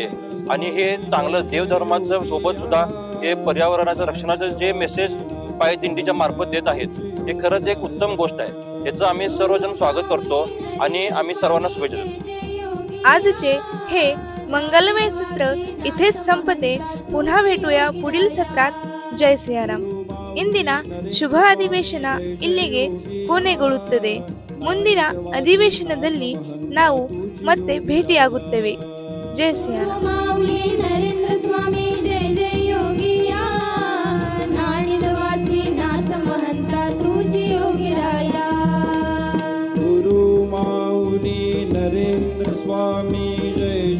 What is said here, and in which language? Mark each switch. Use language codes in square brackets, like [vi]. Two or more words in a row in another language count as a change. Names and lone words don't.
[mr] आणि हे चांगलं देवधर्माचं सोबत सुद्धा हे पर्यावरणाचं रक्षणाचं जे मेसेज पायी दिंडीच्या मार्फत देत आहेत हे खरंच एक उत्तम गोष्ट आहे. याचं आम्ही सर्वजण स्वागत करतो आणि आम्ही सर्वांना शुभेच्छा देतो. आजचे हे मंगलमय सत्र इथेच संपते. पुन्हा भेटूया पुढील सत्रात. जय सियाराम. [kn] ಇಂದಿನ ಶುಭ ಅಧಿವೇಶನ ಇಲ್ಲಿಗೆ ಕೊನೆಗೊಳ್ಳುತ್ತದೆ. ಮುಂದಿನ ಅಧಿವೇಶನದಲ್ಲಿ ನಾವು ಮತ್ತೆ ಭೇಟಿಯಾಗುತ್ತೇವೆ. ಜೈ ಸಿಯಾರಾಮ್. [mr] माऊली नरेंद्र स्वामी जय जय योगिया नाणिजवासी नाथ महंता तुझी योगीराया. गुरु माऊली नरेंद्र स्वामी जय